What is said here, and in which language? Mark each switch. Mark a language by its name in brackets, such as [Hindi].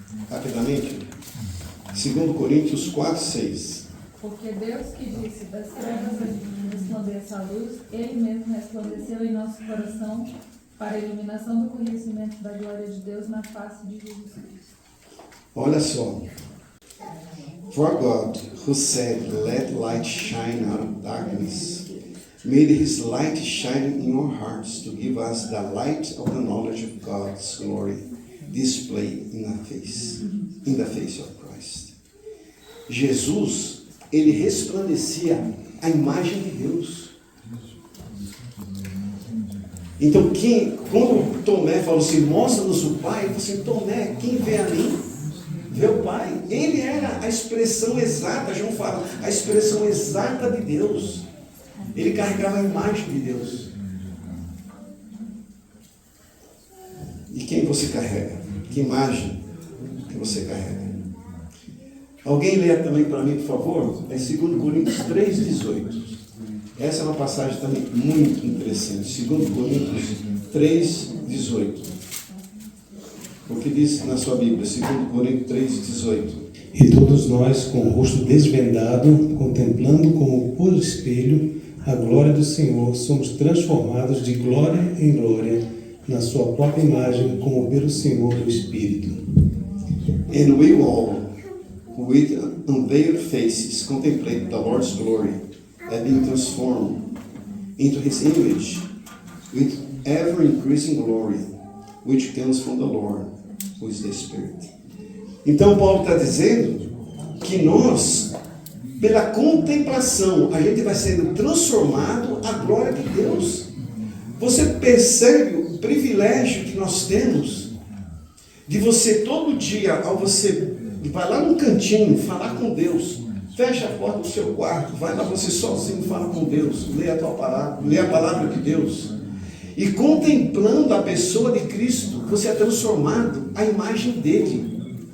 [Portuguese] Rapidamente. 2 Coríntios 4, 6. Porque Deus que disse, das trevas resplandeça a luz, Ele mesmo resplandeceu em nosso coração para a iluminação do conhecimento da glória de Deus na face de Jesus Cristo. Olha só. [English] For God, who said, let light shine out of darkness, made his light shine in your hearts to give us the light of the knowledge of God's glory displayed in the face of Christ. [Portuguese] Jesus, ele resplandecia a imagem de Deus. Então, quando Tomé falou assim, mostra-nos o Pai, ele falou assim, Tomé, quem vê a mim, vê o Pai. Ele era a expressão exata, João fala, a expressão exata de Deus. Ele carregava a imagem de Deus. E quem você carrega? Que imagem que você carrega? Alguém lê também para mim, por favor? É 2 Coríntios 3,18. Essa é uma passagem também muito interessante. 2 Coríntios 3,18. O que diz na sua Bíblia? 2 Coríntios 3,18. E todos nós, com o rosto desvendado, contemplando como por espelho a glória do Senhor, somos transformados de glória em glória na sua própria imagem, como pelo Senhor do Espírito. [English] And we all, with unveiled faces, contemplate the Lord's glory, and being transformed into His image, with ever-increasing glory, which comes from the Lord, who is the Spirit. [Portuguese] Então Paulo está dizendo que nós, pela contemplação, a gente vai sendo transformado à glória de Deus. Você percebe o privilégio que nós temos de você todo dia, ao você vai lá no cantinho falar com Deus, fecha a porta do seu quarto, vai lá você sozinho, fala com Deus, lê a tua palavra, lê a palavra de Deus, e contemplando a pessoa de Cristo, você é transformado à imagem dele.